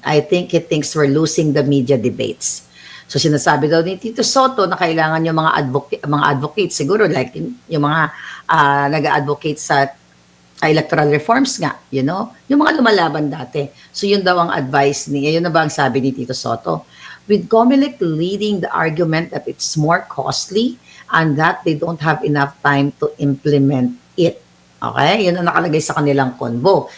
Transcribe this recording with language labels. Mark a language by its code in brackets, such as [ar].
[en] I think he thinks we're losing the media debates. [tl] So sinasabi daw ni Tito Soto na kailangan yung mga advocates, siguro like yung mga nag-advocate sa electoral reforms nga, yung mga lumalaban dati. So yun daw ang advice yun na ba ang sabi ni Tito Soto? [en] With Comelec leading the argument that it's more costly and that they don't have enough time to implement it. [tl] Okay? Yun ang nakalagay sa kanilang convo.